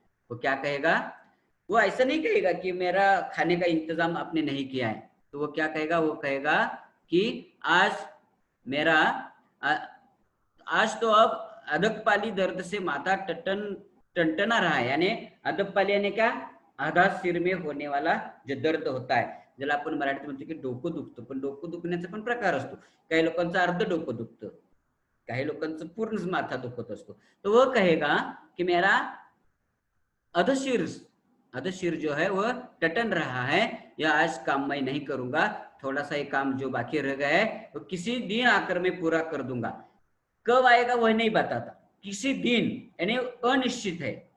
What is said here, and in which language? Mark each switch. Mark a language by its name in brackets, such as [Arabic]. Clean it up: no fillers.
[Hindi] वो क्या कहेगा, वो ऐसा नहीं कहेगा कि मेरा खाने का इंतजाम आपने नहीं किया है, तो वो क्या कहेगा, वो कहेगा कि आज मेरा आज तो अब अधकपाली दर्द से माथा टनटना रहा है. यानी अधकपाली यानी क्या, आधा सिर में होणे वाला जो दर्द होता आहे, [Marathi] ज्याला आपण मराठीत म्हणतो की डोकं दुखतं. पण डोकं दुखण्याचा पण प्रकार असतो. काही लोकांचं अर्ध डोकं दुखतं, काही लोकांचं पूर्ण माथा दुखत असतो. [Hindi] तो वो कहेगा कि मेरा अधशीर जो है वह टटन रहा है, या आज काम मैं नहीं करूंगा, थोड़ा सा ये काम जो बाकी रह गया है वो किसी दिन आकर मैं पूरा कर दूंगा. कब आएगा वह नहीं बताता, किसी दिन यानी अनिश्चित है.